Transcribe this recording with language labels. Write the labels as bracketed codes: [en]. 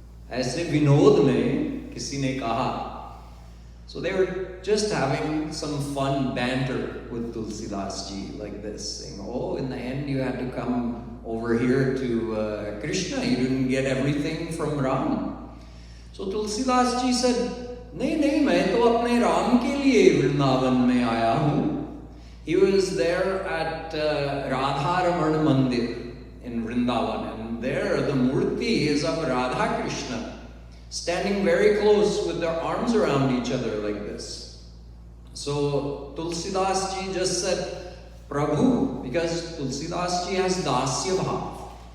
[hi] ऐसे विनोद में किसी ने कहा. [en] So they were just having some fun banter with Tulsidas ji like this, saying, oh, in the end you had to come over here to Krishna, you didn't get everything from Ram. So Tulsidas ji said, [hi] नहीं, मैं तो अपने राम के लिए वृंदावन में आया हूँ. [en] He was there at Radha Raman Mandir in Vrindavan, and there the murti is of Radha Krishna, standing very close with their arms around each other like this. So Tulsidas ji just said, Prabhu, because Tulsidas ji has Dasya Bhav.